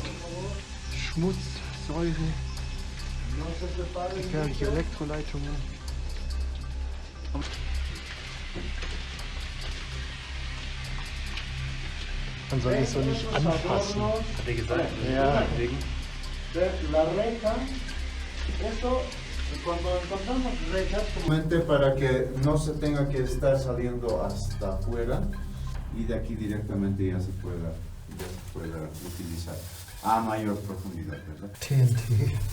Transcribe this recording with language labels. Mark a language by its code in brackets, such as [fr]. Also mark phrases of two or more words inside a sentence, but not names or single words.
[de] Schmutz, Säure, gefährliche Elektroleitungen. Man soll es so nicht anfassen, hat er gesagt. Ja. [es] La reja, eso Para que no se tenga que estar saliendo hasta afuera y de aquí directamente ya se pueda utilizar a mayor profundidad, ¿verdad? TNT.